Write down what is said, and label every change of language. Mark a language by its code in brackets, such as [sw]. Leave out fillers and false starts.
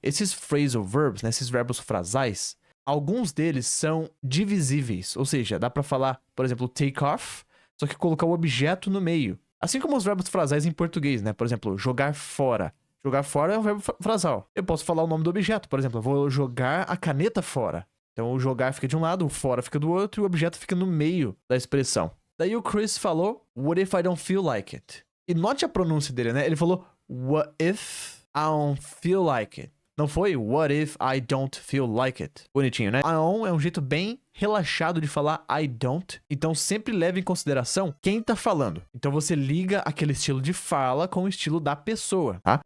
[pt] Esses phrasal verbs, né, esses verbos frasais, alguns deles são divisíveis. Ou seja, dá pra falar, por exemplo, [en] take off [pt] só que colocar o objeto no meio. Assim como os verbos frasais em português, né? Por exemplo, jogar fora. Jogar fora é um verbo frasal. Eu posso falar o nome do objeto, por exemplo, eu vou jogar a caneta fora. Então o jogar fica de um lado, o fora fica do outro e o objeto fica no meio da expressão. Daí o Chris falou, [en] what if I don't feel like it? [pt] E note a pronúncia dele, né? Ele falou, [en] what if I don't feel like it? [pt] Não foi [en] what if I don't feel like it? [pt] Bonitinho, né? [en] I don't [pt] é um jeito bem relaxado de falar I don't. Então sempre leve em consideração quem tá falando. Então você liga aquele estilo de fala com o estilo da pessoa, tá?